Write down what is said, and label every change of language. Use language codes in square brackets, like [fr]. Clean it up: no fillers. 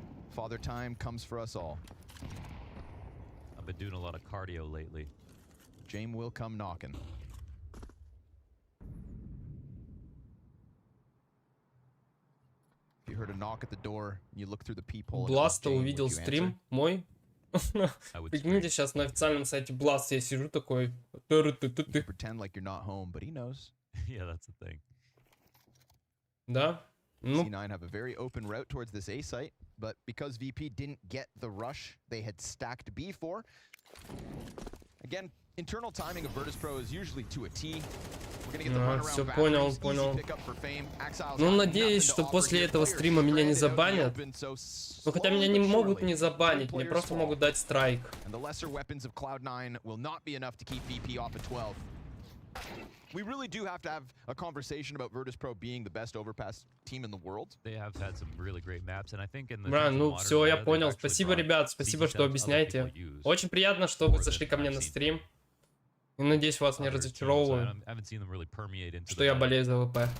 [en] Father time comes for us all. I've been doing a lot of cardio lately. James will come knocking. If you heard a knock at the door, you look through the peephole. [ru] Бласта увидел стрим мой. Прикиньте, сейчас на официальном сайте Blast я сижу такой. [en] Pretend like you're not home, but he knows. Yeah, that's the thing. [ru] Да. [en] C9 have a very open route towards this A site, but because VP didn't get the rush they had stacked B for, again, internal timing of Virtus.pro is usually to a T. [ru] Все понял. Ну, надеюсь, что после этого стрима меня не забанят. Ну, хотя меня не могут не забанить, мне просто могут дать страйк. [en] Cloud9 will not be enough to keep VP off of 12. We really do have to have a conversation about Virtus.pro being the best overpass team in the world. They have had some really great maps, and I think in the [ru] ну все, я понял. Спасибо, ребят, спасибо, что объясняете. Очень приятно, что вы зашли ко мне на стрим. И надеюсь, вас не разочаровываю, что я болею за ВП.